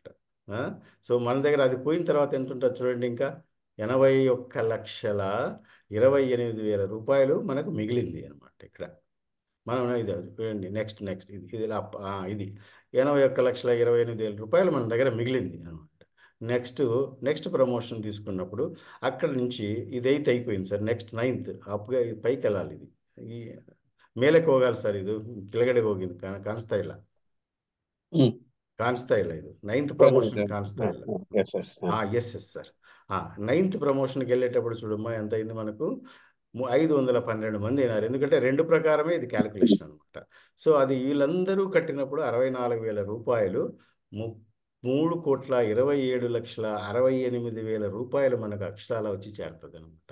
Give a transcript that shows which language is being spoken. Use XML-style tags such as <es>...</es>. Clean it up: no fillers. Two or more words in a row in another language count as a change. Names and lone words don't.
<te>సో మన దగ్గర అది పోయిన తర్వాత ఎంత ఉంటుంది చూడండి, ఇంకా 81,28,000 రూపాయలు మనకు మిగిలింది అనమాట. ఇక్కడ మనం ఇది చూడండి, నెక్స్ట్ ఇది 81,28,000 రూపాయలు మన దగ్గర మిగిలింది అనమాట. నెక్స్ట్ ప్రమోషన్ తీసుకున్నప్పుడు అక్కడ నుంచి ఇది 8th అయిపోయింది సార్, నెక్స్ట్ 9th అప్పుగా పైకి వెళ్ళాలి.</te> <kn>ఇది ಮೇಲಕ್ಕೆ ಹೋಗಲ್ಲ ಸರ್, ಇದು ಕೆಳಗಡೆ ಹೋಗಿದ್ದು ಕಾಣಿಸ್ತಾ ಇಲ್ಲ. ಕಾಣಿಸ್ತಾ ಇಲ್ಲ, ಇದು 9th ಪ್ರಮೋಷನ್ ಕಾಣಿಸ್ತಾ ಇಲ್ಲ.</kn> <te>ఎస్ సార్. 9th ప్రమోషన్కి వెళ్ళేటప్పుడు చూడమ్మా ఎంత అయింది మనకు? 512 మంది అయినారు. ఎందుకంటే 2 ప్రకారమే ఇది క్యాలిక్యులేషన్ అనమాట. సో అది వీళ్ళందరూ కట్టినప్పుడు 64,000 రూపాయలు 3,27,68,000 రూపాయలు మనకు అక్షరాల వచ్చి చేరుతుంది అనమాట.</te>